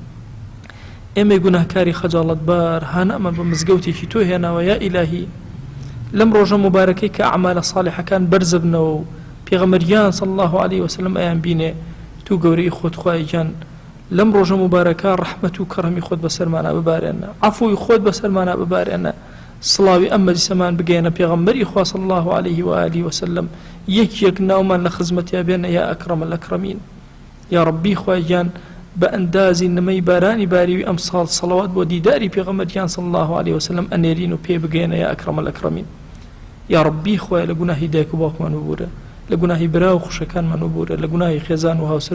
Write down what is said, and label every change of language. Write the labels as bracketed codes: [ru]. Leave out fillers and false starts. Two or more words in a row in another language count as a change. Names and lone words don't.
[ckb] ئێمەی گوناهکاری خەجاڵەتبار هانەمان بە مزگەوتێکی تۆ هێناوە یا ئیلاهی لەم ڕۆژە مبارەکەی کە ئەعمالە صالحەکان بەرزە بنەوە و پێغەمبەریان [ar] صلی الله عليه وسلم [ckb] ئەیان بینێ تو گەورەی خۆت خوای گیان لەم ڕۆژە مبارەکە ڕەحمەت و کەڕەمی خۆت بەسەرمانە ببارێنە عەفوی خۆت بەسەرمانە ببارێنە سڵاوی ئەم مەجلیسەمان بگەێنە پێغەمبەری خوا [ar] صلی الله عليه وآله وسلم [ckb] یەک ناومان لە خزمەتیا بێنە [ar] یا ئەکرەم الئەکرەمین یا ربی [ckb] خوای گیان بە ئەندازی نمەی بارانی باریوی ئەم ساڵ سەڵەوات بۆ دیداری پێغەمبەریان [ar] صلی الله عليه وسلم [ckb] ئەنێرین و پێ بگەێنە [ar] یا ئەکرەم الئەکرەمین یا ربی [ckb] خوای لە گوناهی دایک و باوکمان ببوورە لە گوناهی برا و خوشەکانمان ببوورە لە گوناهی خێزان و هاوسەر